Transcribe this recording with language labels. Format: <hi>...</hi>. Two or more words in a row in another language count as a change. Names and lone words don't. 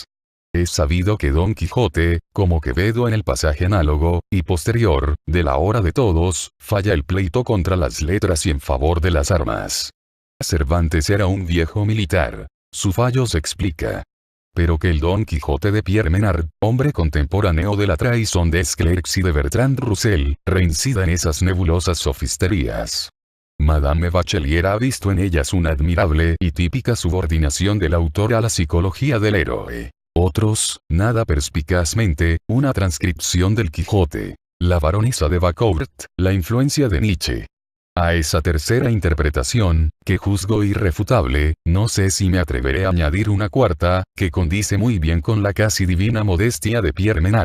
<es>Es sabido que Don Quijote, como Quevedo en el pasaje análogo, y posterior, de la hora de todos, falla el pleito contra las letras y en favor de las armas. Cervantes era un viejo militar. Su fallo se explica. Pero que el Don Quijote de Pierre Menard, hombre contemporáneo de la traición de Esclercs y de Bertrand Russell, reincida en esas nebulosas sofisterías. Madame Bachelier ha visto en ellas una admirable y típica subordinación del autor a la psicología del héroe. Otros, nada perspicazmente, una transcripción del Quijote. La baronesa de Bacourt, la influencia de Nietzsche. A esa tercera interpretación, que juzgo irrefutable, no sé si me atreveré a añadir una cuarta, que condice muy bien con la casi divina modestia de Pierre Menard.</es>